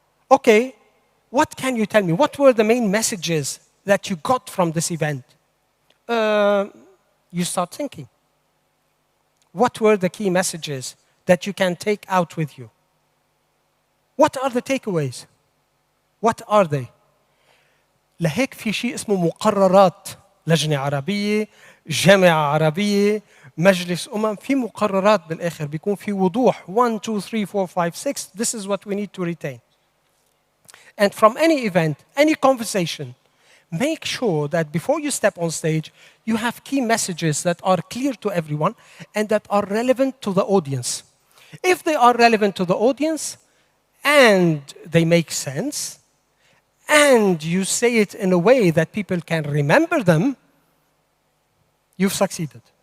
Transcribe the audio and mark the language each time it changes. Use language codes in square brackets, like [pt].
[en] Okay, what can you tell me? What were the main messages that you got from this event? You start thinking. What were the key messages that you can take out with you? What are the takeaways? What are they? [ar] لهيك في شيء اسمه مقررات لجنة عربية، جامعة عربية، مجلس في مقررات بالآخر بيكون في وضوح 1, 2, 3, 4, 5, 6. [en] This is what we need to retain. And from any event, any conversation, make sure that before you step on stage, you have key messages that are clear to everyone and that are relevant to the audience. If they are relevant to the audience and they make sense, and you say it in a way that people can remember them, you've succeeded.